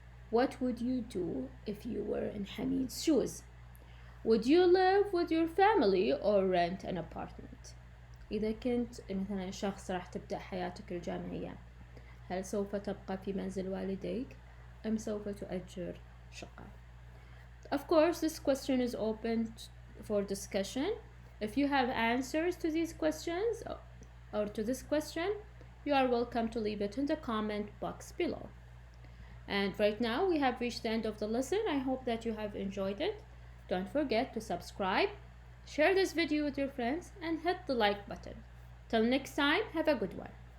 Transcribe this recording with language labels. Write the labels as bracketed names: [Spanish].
[English] What would you do if you were in Hamid's shoes? Would you live with your family or rent an apartment? [Arabic] إذا كنت مثلا شخص راح تبدأ حياتك الجامعية، هل سوف تبقى في منزل والديك أم سوف تؤجر شقة؟ [English] Of course, this question is open for discussion. If you have answers to these questions or to this question, you are welcome to leave it in the comment box below. And right now we have reached the end of the lesson. I hope that you have enjoyed it. Don't forget to subscribe, share this video with your friends, and hit the like button. Till next time, have a good one.